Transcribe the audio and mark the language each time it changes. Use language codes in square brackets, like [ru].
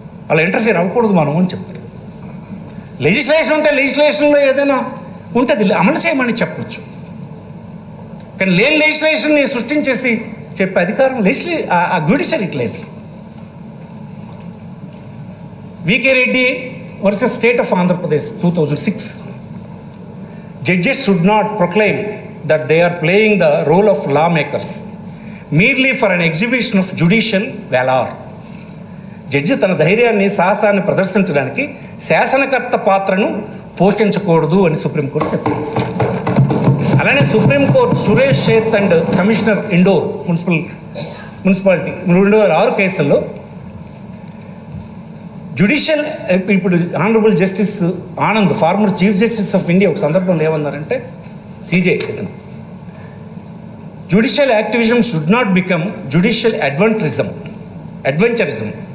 [te] అలా ఇంటర్ఫియర్ అవ్వకూడదు మనం అని చెప్పారు. లెజిస్లేషన్ ఉంటే లెజిస్లేషన్లో ఏదైనా ఉంటుంది అమలు చేయమని చెప్పవచ్చు, కానీ లేని లెజిస్లేషన్ని సృష్టించేసి చెప్పే అధికారం ఆ జ్యుడిషియరీకి లేదు. VK Reddy versus state of Andhra Pradesh 2006. [en] Judges should not proclaim that they are playing the role of lawmakers merely for an exhibition of judicial valor. [te] Judge తన ధైర్యాన్ని, సాహసాన్ని ప్రదర్శించడానికి శాసనకర్త పాత్రను పోషించకూడదు అని సుప్రీంకోర్టు చెప్పింది. అలానే supreme court Suresh Sheth and commissioner indoor municipality 2006 కేసుల్లో జ్యుడిషియల్, ఇప్పుడు honourable justice Anand, former chief justice of India, ఒక సందర్భంలో ఏమన్నారంటే, సీజే ఇతను, [en] Judicial activism should not become judicial adventurism.